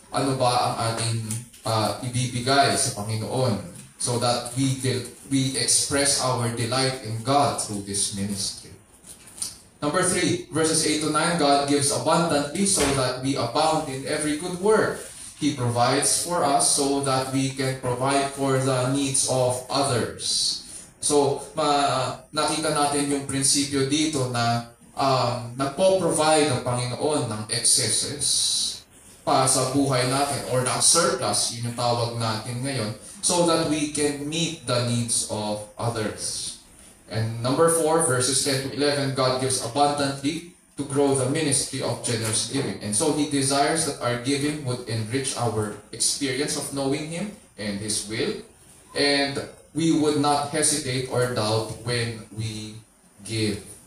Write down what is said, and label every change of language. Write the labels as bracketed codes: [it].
[tl] Ano ba ang ating ibibigay sa Panginoon [en] so that we express our delight in God through this ministry. Number 3, verses 8 to 9, God gives abundantly so that we abound in every good work. He provides for us so that we can provide for the needs of others. [tl] So, nakita natin yung prinsipyo dito na nagpo-provide ang Panginoon ng excesses pa sa buhay natin or ng surplus, yun yung tawag natin ngayon, [en] so that we can meet the needs of others. And number 4, verses 10 to 11, God gives abundantly to grow the ministry of generous giving. And so He desires that our giving would enrich our experience of knowing Him and His will, and we would not hesitate or doubt when we give.